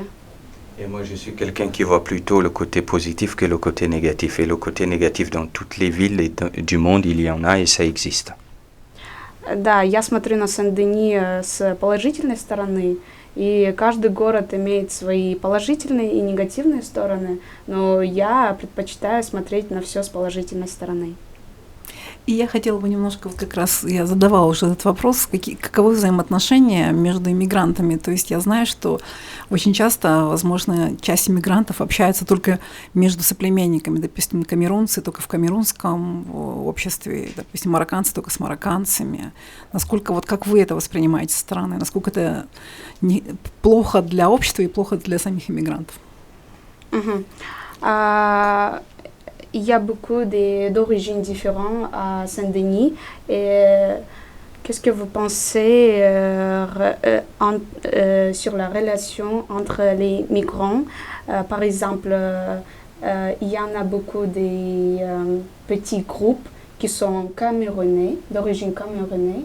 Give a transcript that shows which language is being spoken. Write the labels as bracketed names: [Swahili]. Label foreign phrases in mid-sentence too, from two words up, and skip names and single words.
[French] Et moi, je suis quelqu'un qui voit plutôt le côté positif que le côté négatif. Et le côté négatif, dans toutes les villes du monde, il y en a et ça existe. [Russian] Да, я смотрю на Сен-Дени с положительной стороны, и каждый город имеет свои положительные и негативные стороны, но я предпочитаю смотреть на все с положительной стороны. И я хотела бы немножко, как раз я задавала уже этот вопрос, каковы взаимоотношения между иммигрантами. То есть я знаю, что очень часто, возможно, часть иммигрантов общаются только между соплеменниками. Допустим, камерунцы только в камерунском обществе, допустим, марокканцы только с марокканцами. Насколько, вот как вы это воспринимаете со стороны? Насколько это плохо для общества и плохо для самих иммигрантов? [French] Il y a beaucoup d'origines différentes à Saint-Denis. Et qu'est-ce que vous pensez sur la relation entre les migrants? Par exemple, il y en a beaucoup de petits groupes qui sont camerounais, d'origine camerounaise.